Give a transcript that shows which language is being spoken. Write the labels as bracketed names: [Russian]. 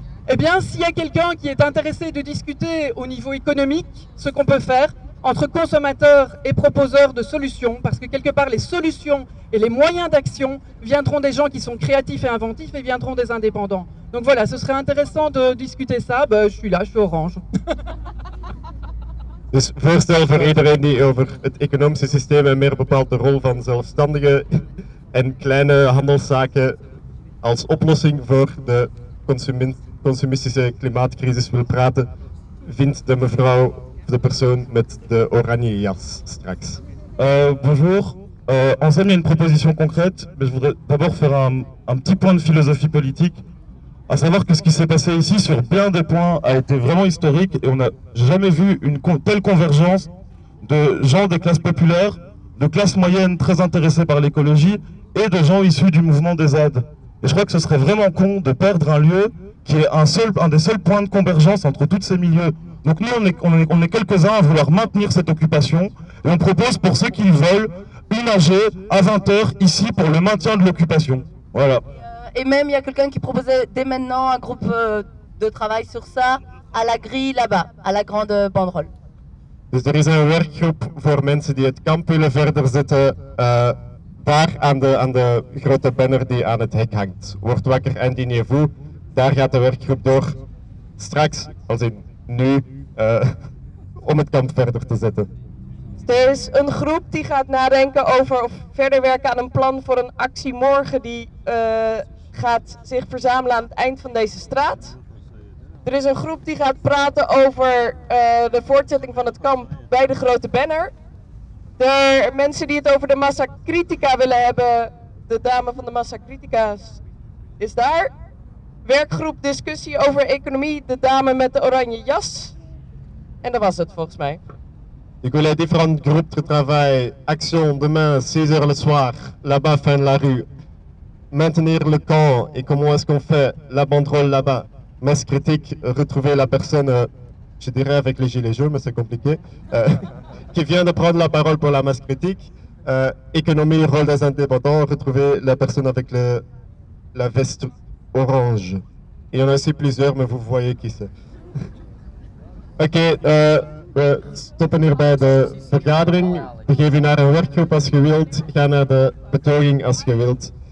[French] Eh bien, s'il y a quelqu'un qui est intéressé de discuter au niveau économique, ce qu'on peut faire entre consommateurs et proposeurs de solutions, parce que quelque part, les solutions et les moyens d'action viendront des gens qui sont créatifs et inventifs et viendront des indépendants. Donc voilà, ce serait intéressant de discuter ça. Ben, je suis là, je suis orange. [Dutch] Dus voorstel voor iedereen die over het economische systeem en meer bepaald de rol van zelfstandigen en kleine handelszaken als oplossing voor de consumistische klimaatcrisis wil praten, vindt de mevrouw de persoon met de oranje jas straks. [French] Bonjour. Anselme, une proposition concrète, mais je voudrais d'abord faire un petit point de philosophie politique, à savoir que ce qui s'est passé ici sur bien des points a été vraiment historique et on n'a jamais vu une telle convergence de gens des classes populaires, de classes moyennes très intéressées par l'écologie et de gens issus du mouvement des ZAD. Et je crois que ce serait vraiment con de perdre un lieu qui est un des seuls points de convergence entre tous ces milieux. Donc nous, on est quelques-uns à vouloir maintenir cette occupation et on propose pour ceux qui le veulent une AG à 20h ici pour le maintien de l'occupation. Voilà. Et même, il y a quelqu'un qui proposait dès maintenant un groupe de travail sur ça à la grille là-bas, à la grande banderole. [Dutch] Dus er is een werkgroep voor mensen die het kamp willen verder zetten, daar aan de grote banner die aan het hek hangt. Word wakker en dîner vous. Daar gaat de werkgroep door straks, als in nu, om het kamp verder te zetten. Er is een groep die gaat nadenken over of verder werken aan een plan voor een actie morgen die gaat zich verzamelen aan het eind van deze straat. Er is een groep die gaat praten over de voortzetting van het kamp bij de grote banner. Er zijn mensen die het over de massa critica willen hebben. De dame van de massa critica is daar. Werkgroep discussie over economie. De dame met de oranje jas. En dat was het volgens mij. [French] Du coup, les différents groupes de travail, action demain, 6h le soir, là-bas, fin de la rue. Maintenir le camp, et comment est-ce qu'on fait la banderole là-bas? Masse critique, retrouver la personne, je dirais avec les gilets jaunes, mais c'est compliqué, qui vient de prendre la parole pour la masse critique. Économie, rôle des indépendants, retrouver la personne avec la veste orange. Il y en a aussi plusieurs, mais vous voyez qui c'est. [Dutch] Ok, we stoppen hier bij de vergadering. We geven u naar een werkgroep als je wilt. Ga naar de betoging als je wilt.